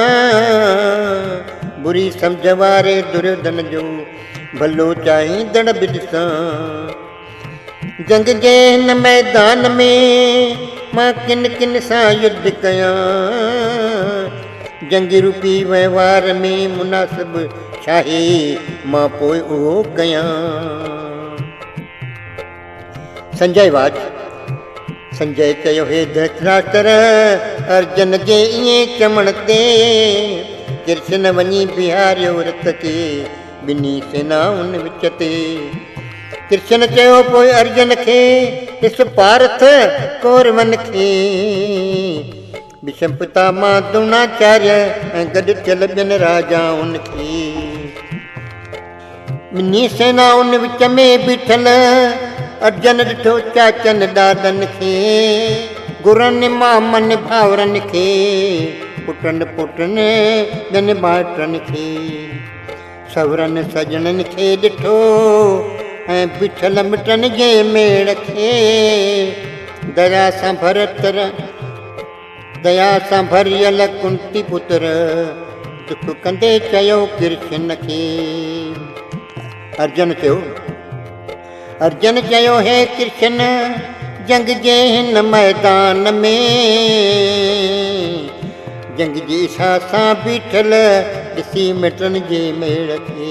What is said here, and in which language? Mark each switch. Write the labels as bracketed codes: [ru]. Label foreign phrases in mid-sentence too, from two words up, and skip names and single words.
[sd] बुरी सम्झ वारे दुर्योधन जो भलो चाहींदड़ बि ॾिसां। जंग जे हिन मैदान में मां किन किन सां युद्ध कयां। जंग रूपी वहिंवार में मुनासिब छाहे मां पोइ उहो कयां। [sa] संजय वाच। [sd] संजय चयो, हे धृतराष्ट्र, अर्जुन जे ईअं चवण ते कृष्ण वञी बिहारियो रथ खे ॿिन्ही सेनाउनि विच ते। कृष्ण चयो पोइ अर्जुन खे, ॾिस पारथ कौरवनि खे। भीष्म पितामह द्रोणाचार्य ऐं गॾु थियल ॿियनि राजाउनि खे। ॿिन्ही सेनाउनि विच में बीठल अर्जुन ॾिठो चाचनि ॾाॾनि खे। गुरनि मामनि भाउरनि खे, पुटनि पुटनि ॿियनि भाइटनि खे। सहुरनि सजणनि खे ॾिठो ऐं बीठल मिटनि जे मेड़ खे। दया सां भरियल कुंती पुत्र दुख कंदे चयो कृष्ण खे। अर्जुन चयो, हे कृष्ण, जंग जे हिन मैदान में जंग जी इच्छा सां बीठल ॾिसी मिटनि जे मेड़ खे।